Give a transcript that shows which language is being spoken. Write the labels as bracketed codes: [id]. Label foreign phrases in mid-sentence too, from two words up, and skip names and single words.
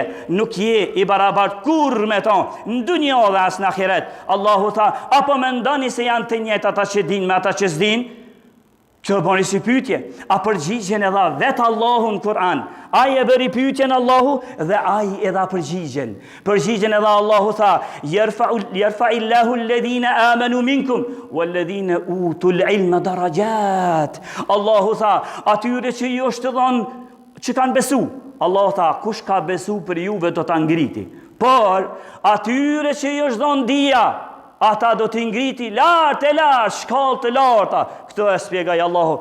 [sq] Nuk je i barabat kur me to, në dunjë dhe as në ahiret. Allahu tha, apo mendoni se janë të njëjtë ata që din me ata që s'din? Që bëni si pyetje, a përgjigjen e dha vetë Allahu në Kur'an? Ai e bëri pyetjen Allahu dhe ai e dha përgjigjen. Përgjigjen e dha Allahu tha, [ar] يرفع الله الذين آمنوا منكم والذين أوتوا العلم درجات. [sq] Allahu tha, atyre që ju është dhënë që kanë besu. Allahu tha, kush ka besu për juve do ta ngriti. Por atyre që ju është dhënë dija, ata do t'i ngriti lartë, shkallë të larta. Këto e spjegaj Allahu.